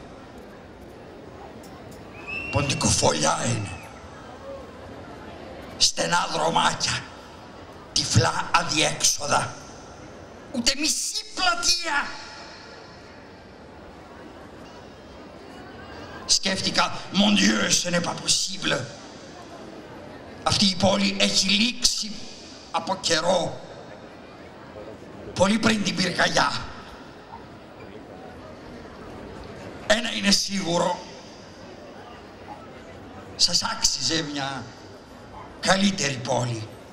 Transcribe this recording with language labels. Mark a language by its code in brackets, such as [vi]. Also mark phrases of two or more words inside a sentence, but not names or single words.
[el] Ποντικοφολιά είναι. Στενά δρομάκια, τυφλά αδιέξοδα, ούτε μισή πλατεία. Σκέφτηκα, [fr] mon Dieu, ce n'est pas possible. [el] Αυτή η πόλη έχει λήξει από καιρό, πολύ πριν την πυρκαγιά. Ένα είναι σίγουρο, σας άξιζε μια καλύτερη πόλη.